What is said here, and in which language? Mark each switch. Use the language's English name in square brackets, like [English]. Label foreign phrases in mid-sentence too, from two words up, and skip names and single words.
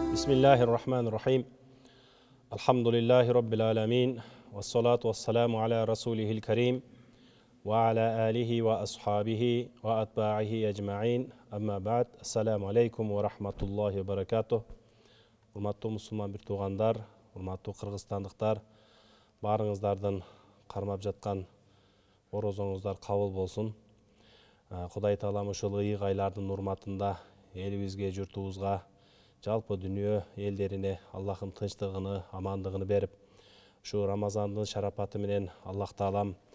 [Arabic] بسم الله الرحمن الرحيم. الحمد لله رب العالمين. والصلاة والسلام على رسوله الكريم. وعلى آله وأصحابه وأتباعه أجمعين. أما بعد. السلام عليكم ورحمة الله وبركاته. [Kyrgyz] Урматтуу мусулман бир туугандар, урматтуу кыргызстандыктар, баарыңыздардын кармап жаткан орозоңуздар кабыл болсун. Кудай таалам ушул ыйык айлардын урматында элибизге, журтубузга, жалпы дүйнө элдерине Аллахтын тынчтыгыны, амандыгын берип, ушу Рамазандын шарапаты менен Аллах таалам